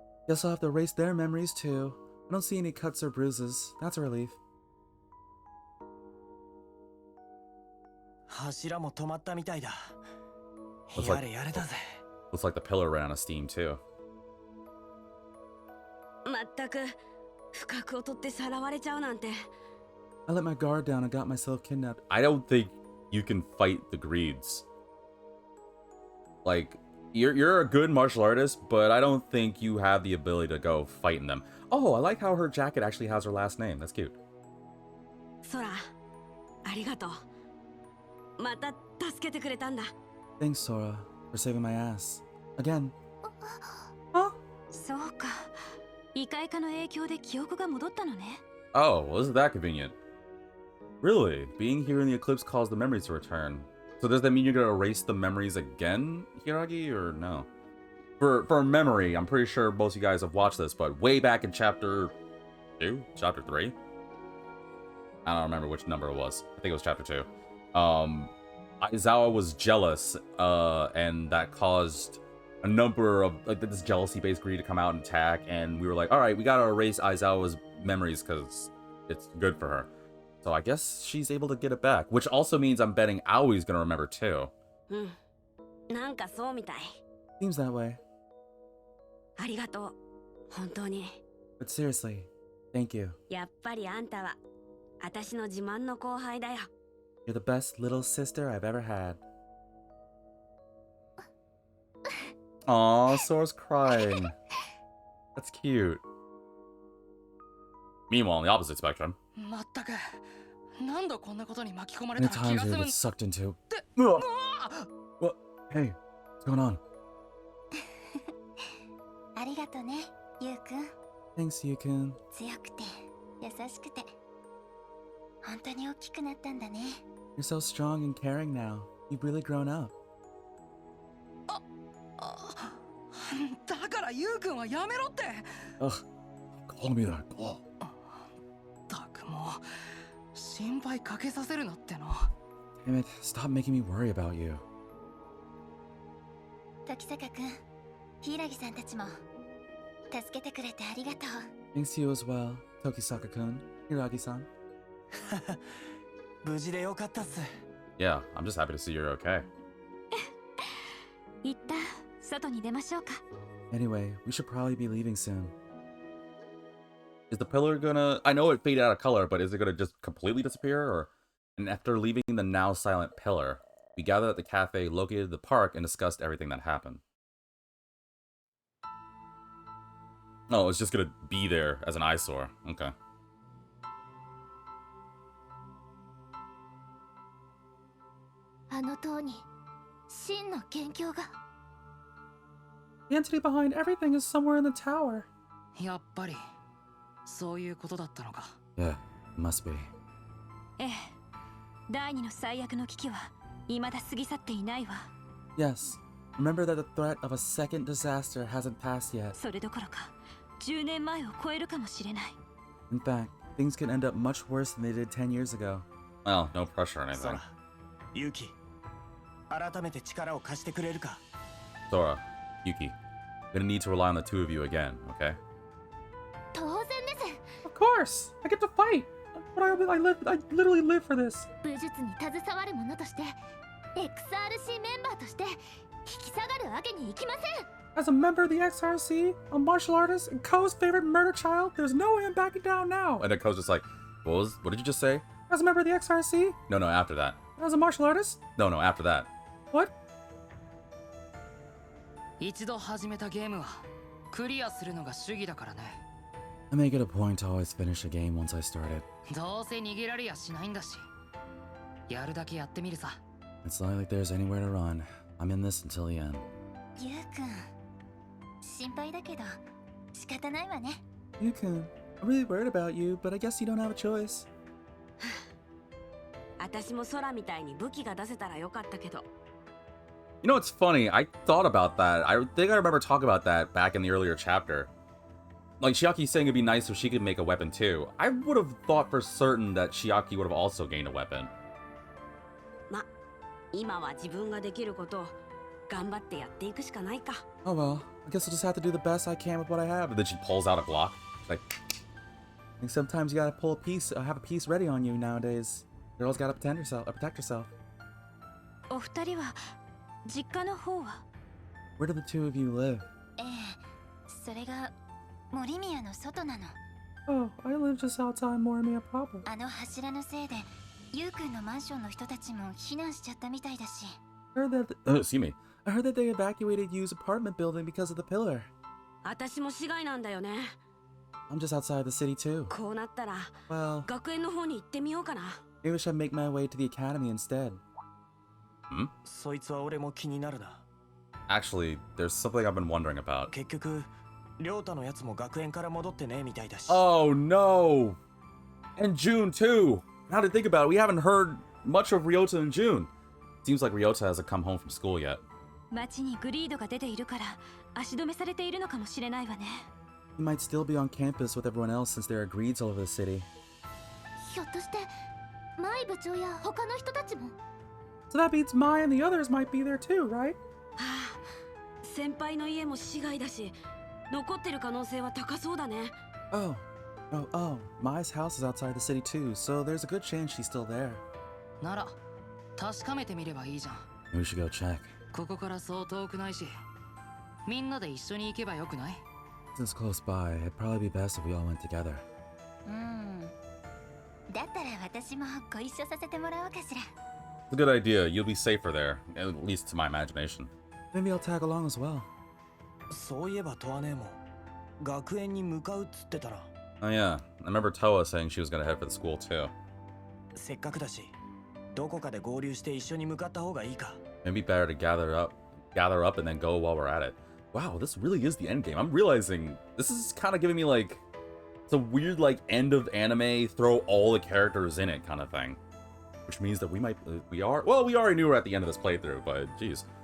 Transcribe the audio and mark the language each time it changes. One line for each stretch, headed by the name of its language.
English: Guess I'll have to erase their memories too. I don't see any cuts or bruises. That's a relief.
Japanese: 柱も止まったみたいだ。
English: Looks
Japanese: や
English: like,
Japanese: れやれだぜ。
English: looks like the pillar ran out of steam too.
Japanese: まったく不覚を取ってさらわれちゃうなんて。
English: I let my guard down and got myself kidnapped. I don't think you can fight the greeds. Like, you're a good martial artist, but I don't think you have the ability to go fighting them. Oh, I like how her jacket actually has her last name. That's cute.
Japanese: ソラ、ありがとう。また助けてくれたんだ。
English: Thanks, Sora, for saving my ass. Again. Huh?
Japanese: そうか。異界化の影響で記憶が戻ったのね。
English: Oh, well, isn't that convenient? Really? Being here in the eclipse caused the memories to return. So does that mean you're gonna erase the memories again, Hiragi, or no? For memory, I'm pretty sure most of you guys have watched this, but way back in chapter 2? Chapter 3? I don't remember which number it was. I think it was chapter 2. Aizawa was jealous, and that caused a number of, like, this jealousy-based greed to come out and attack, and we were like, alright, we gotta erase Aizawa's memories because it's good for her. So I guess she's able to get it back, which also means I'm betting Aoi's gonna remember too.
Japanese: なんかそうみたい。
English: Seems that way.
Japanese: ありがとう。本当に。
English: But seriously, thank you.
Japanese: やっぱりあんたは私の自慢の後輩だよ。
English: You're the best little sister I've ever had. Aw, Sora's crying. That's cute. Meanwhile, on the opposite spectrum.
Japanese: まったく何度こんなことに巻き込まれ
English: Many
Japanese: たら気
English: times
Japanese: が
English: have
Japanese: 済む
English: been sucked into. うわ What? Hey, what's going on?
Japanese: ありがとね、ゆうくん。
English: Thanks, Yu-kun.
Japanese: 強くて優しくて本当に大きくなったんだね。
English: You're so strong and caring now. You've really grown up.
Japanese: だからゆうくんはやめろって
English: Ugh, call me that. Oh.
Japanese: たくもう心配かけさせるなっての
English: Damn it, stop making me worry about you.
Japanese: 時坂くん、柊さんたちも助けてくれてありがとう。
English: Thanks to you as well, Tokisaka-kun, Hiragi-san.
Japanese: 無事でよかったっす
English: Yeah, I'm just happy to see you're okay.
Japanese: 一旦外に出ましょうか。
English: Anyway, we should probably be leaving soon. Is the pillar gonna... I know it faded out of color, but is it gonna just completely disappear? Or... And after leaving the now silent pillar, we gathered at the cafe located in the park and discussed everything that happened. Oh, it's just gonna be there as an eyesore. Okay.
Japanese: あの塔に真の元凶が。
English: The entity behind everything is somewhere in the tower.
Japanese: やっぱりそういうことだったのか
English: Yeah, must be.
Japanese: ええ。第二の最悪の危機は未だ過ぎ去っていないわ。
English: Yes. Remember that the threat of a second disaster hasn't passed yet.
Japanese: それどころか10年前を超えるかもしれない。
English: In fact, things could end up much worse than they did 10 years ago. Well, no pressure or
Japanese: そ
English: anything.
Japanese: らゆうき改めて力を貸してくれるか
English: Sora, Yuki, gonna need to rely on the two of you again, okay?
Japanese: 当然です。
English: Of course! I get to fight! But I literally live for this!
Japanese: 武術に携わる者として XRC メンバーとして引き下がるわけにいきません。
English: As a member of the XRC, a martial artist, and Ko's favorite murder child, there's no way I'm backing down now! And then Ko's just like, what did you just say? As a member of the XRC? No, after that. As a martial artist? No, after that. What?
Japanese: 一度始めたゲームはクリアするのが主義だからね
English: I make it a point to always finish a game once I start it.
Japanese: どうせ逃げられやしないんだし、やるだけやってみるさ。
English: It's not like there's anywhere to run. I'm in this until the end.
Japanese: ゆうくん、心配だけど仕方ないわね。
English: Yukun, I'm really worried about you, but I guess you don't have a choice.
Japanese: 私も空みたいに武器が出せたらよかったけど。
English: You know what's funny? I thought about that. I think I remember talking about that back in the earlier chapter. Like, Chiaki saying it'd be nice if she could make a weapon too. I would have thought for certain that Chiaki would have also gained a weapon.
Japanese: ま、今は自分ができることを頑張ってやっていくしかないか。
English: Oh well, I guess I'll just have to do the best I can with what I have. And then she pulls out a Glock. She's like, I think sometimes you gotta pull a piece, have a piece ready on you nowadays. Girl's gotta protect herself.
Japanese: お二人は実家の方は？
English: Where do the two of you live?
Japanese: ええ、それが森宮の外なの。
English: Oh, I live just outside Morimiya proper.
Japanese: あの柱のせいでゆうくんのマンションの人たちも避難しちゃったみたいだし。
English: I heard that. Excuse me. I heard that they evacuated Yu's apartment building because of the pillar.
Japanese: 私も市外なんだよね。
English: I'm just outside the city too.
Japanese: こうなったら
English: Well,
Japanese: 学園の方に行ってみようかな。
English: maybe I should make my way to the academy instead.
Japanese: そいつは俺も気になるな。
English: Actually, there's something I've been wondering about.
Japanese: 結局、亮太のやつも学園から戻ってねえみたいだし。
English: Oh no! And June too! Now to think about it, we haven't heard much of Ryota in June. Seems like Ryota hasn't come home from school yet.
Japanese: 街にグリードが出ているから足止めされているのかもしれないわね。
English: He might still be on campus with everyone else since there are greeds all over the city.
Japanese: ひょっとしてマイ部長や他の人たちも？
English: So that means Mai and the others might be there too, right?
Japanese: はあ、先輩の家も市外だし、残ってる可能性は高そうだね。
English: Oh, Mai's house is outside the city too, so there's a good chance she's still there.
Japanese: なら確かめてみればいいじゃん。
English: We should go check.
Japanese: ここからそう遠くないし、みんなで一緒に行けばよくない？
English: Since close by, it'd probably be best if we all went together.
Japanese: だったら私もご一緒させてもらおうかしら。
English: It's a good idea. You'll be safer there, at least to my imagination. Maybe I'll tag along as well.
Japanese: そういえばトアネも学園に向かうっつってたな。
English: Oh yeah, I remember Toa saying she was gonna head for the school too.
Japanese: せっかくだし、どこかで合流して一緒に向かった方がいいか。
English: Maybe better to gather up and then go while we're at it. Wow, this really is the end game. I'm realizing this is kind of giving me like it's a weird like end of anime, throw all the characters in it kind of thing. Which means that we already knew we're at the end of this playthrough, but geez.